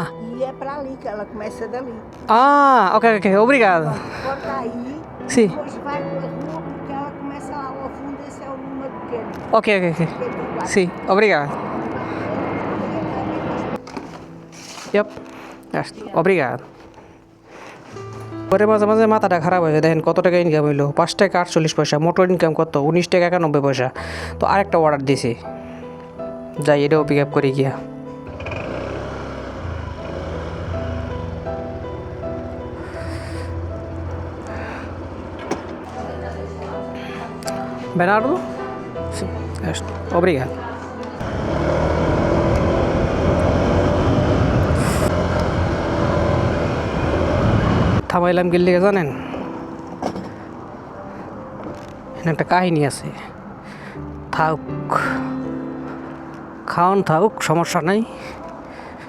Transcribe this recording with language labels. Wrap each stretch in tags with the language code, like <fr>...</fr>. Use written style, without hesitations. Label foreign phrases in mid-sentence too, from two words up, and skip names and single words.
<pt>E é pra ali, que ela começa dali. Ah, ok. Obrigado. Corta aí. Sim. Depois vai pela rua, porque ela começa lá ao fundo, esse é o número pequeno. Ok. 54. Sim, obrigado. Yep. Obrigado.</pt> <bn>পরে মাঝে মাঝে মাথাটা খারাপ হয়েছে। দেখেন কত টাকা ইনকাম হইলো, 5 টাকা 48 পয়সা। মোটর ইনকাম কত, 19 টাকা 91 পয়সা। তো আরেকটা অর্ডার দিছি, যাই এটাও</bn> <en>pick up</en> <bn>করে গিয়া।</bn> <pt>Bernardo? Sim. Obrigado.</pt> <bn>থামাইলাম গেলে জানেন, এখানে একটা কাহিনী আছে। থাকুক, খাওয়ান থাকুক, সমস্যা নাই।</bn>